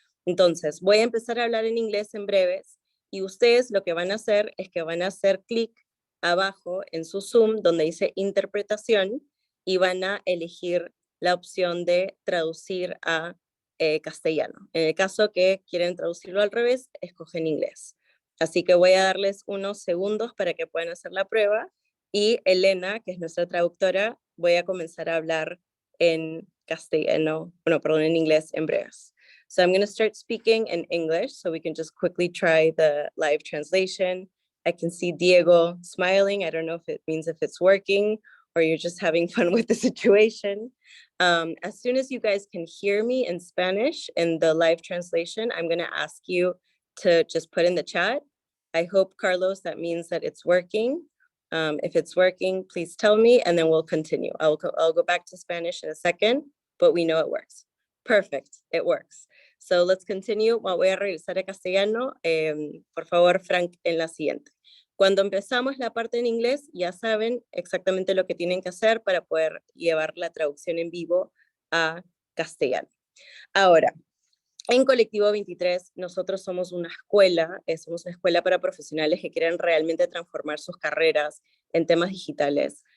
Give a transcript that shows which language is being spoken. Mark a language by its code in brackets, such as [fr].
[es] Entonces, voy a empezar a hablar en inglés en breves y ustedes lo que van a hacer es que van a hacer clic abajo en su Zoom donde dice interpretación y van a elegir la opción de traducir a castellano. En el caso que quieren traducirlo al revés, escogen inglés. Así que voy a darles unos segundos para que puedan hacer la prueba y Elena, que es nuestra traductora, voy a comenzar a hablar en castellano, en inglés en breves. [en] So I'm going to start speaking in English so we can just quickly try the live translation. I can see Diego smiling. I don't know if it means if it's working or you're just having fun with the situation. As soon as you guys can hear me in Spanish in the live translation, I'm going to ask you to just put in the chat. I hope, Carlos, that means that it's working. If it's working, please tell me, and then we'll continue. I'll go back to Spanish in a second, but we know it works. Perfect, it works. So let's continue. [es] Voy a regresar a castellano. Por favor, Frank, en la siguiente. Cuando empezamos la parte en inglés, ya saben exactamente lo que tienen que hacer para poder llevar la traducción en vivo a castellano. Ahora, en Colectivo 23, nosotros somos una escuela para profesionales que quieren realmente transformar sus carreras en temas digitales.